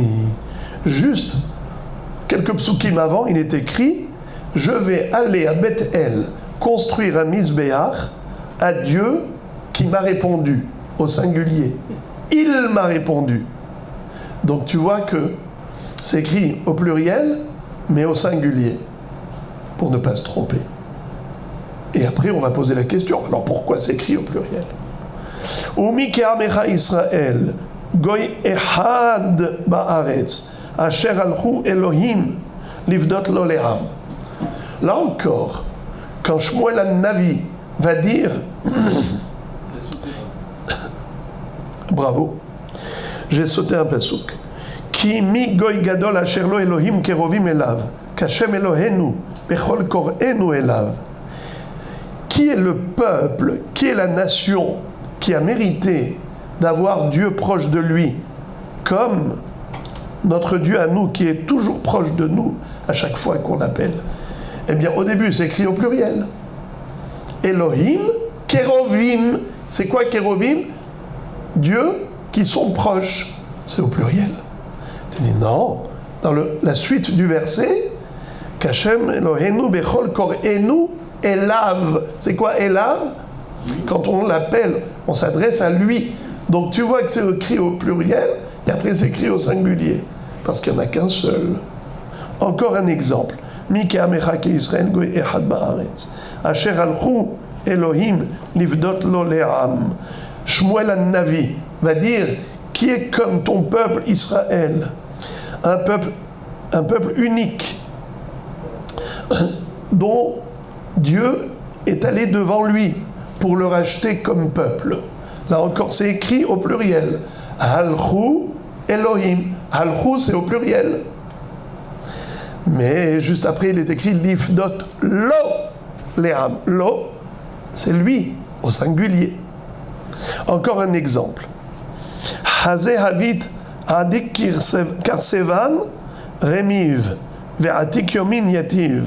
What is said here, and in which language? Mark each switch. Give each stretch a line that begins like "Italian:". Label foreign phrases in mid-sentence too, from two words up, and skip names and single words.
French: Juste quelques psukim avant, il est écrit: je vais aller à Beth-El construire un misbéach à Dieu qui m'a répondu, au singulier. Il m'a répondu. Donc tu vois que c'est écrit au pluriel, mais au singulier, pour ne pas se tromper. Et après, on va poser la question, alors pourquoi c'est écrit au pluriel?
Hebrew: ומי כעמך ישראל, גוי אחד בארץ, אשר הלכו אלהים, לפדות לו לעם.
French: Là encore, quand Shmuel an-Navi va dire bravo, j'ai sauté un pasouk.
Hebrew: כי מי גוי גדול אשר לו אלהים קרבים אליו, כה' אלהינו בכל קראנו אליו.
French: Qui est le peuple, qui est la nation qui a mérité d'avoir Dieu proche de lui, comme notre Dieu à nous, qui est toujours proche de nous à chaque fois qu'on l'appelle? Eh bien, au début, c'est écrit au pluriel.
Hebrew: אלהים, קרבים.
French: C'est quoi Kérovim? Dieu qui sont proches. C'est au pluriel. Tu dis non. Dans la suite du verset,
Hebrew: כה' אלהינו בכל קראנו אליו.
French: C'est quoi elav? Quand on l'appelle, on s'adresse à lui. Donc tu vois que c'est écrit au pluriel et après c'est écrit au singulier. Parce qu'il n'y en a qu'un seul. Encore un exemple.
Hebrew: מי כעמך ישראל גוי אחד בארץ. אשר הלכו אלהים לפדות לו לעם.
French: Shmuel an-Navi va dire qui est comme ton peuple Israël, un peuple unique dont Dieu est allé devant lui pour le racheter comme peuple. Là encore, c'est écrit au pluriel.
Hebrew: הלכו אלהים. הלכו,
French: c'est au pluriel. Mais juste après, il est écrit
Hebrew: לפדות לו לעם.
French: Lo, c'est lui, au singulier. Encore un exemple.
Aramaic: חזה הוית עד די כרסון רמיו ועתיק יומין יתיב.